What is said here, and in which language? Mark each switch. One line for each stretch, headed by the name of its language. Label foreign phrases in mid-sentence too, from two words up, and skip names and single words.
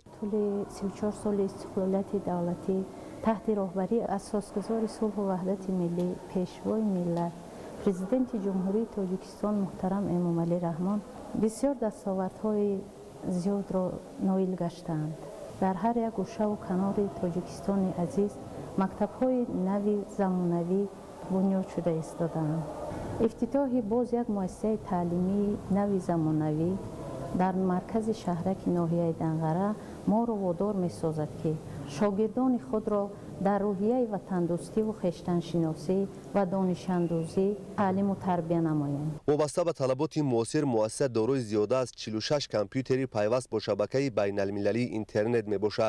Tajik: тӯли 34 сол истиқлолияти давлатӣ таҳти роҳбарии Асосгузори сулҳ ва ваҳдати миллӣ Пешвои миллат Президенти Ҷумҳурии Тоҷикистон муҳтарам Эмомалӣ Раҳмон бисёр дастовардҳои зиёд ро ноил гаштанд. дар ҳар як гӯша ва канори Тоҷикистони азиз мактабҳои нави замонавӣ бунёд шуда истоданд. ифтитоҳи боз як муассисаи таълимии нави замонавӣ дар маркази шаҳраки ноҳияи Данғара моро водор месозад ки шогирдони худро дар рӯҳияи ватандӯстиву хештаншиносӣ ва донишандӯзӣ таълиму тарбия намоем. вобаста ба талаботи муосир муассиса дорои зиёда аз 46 компютери пайваст бо шабакаи байналмилалии интернет мебошад.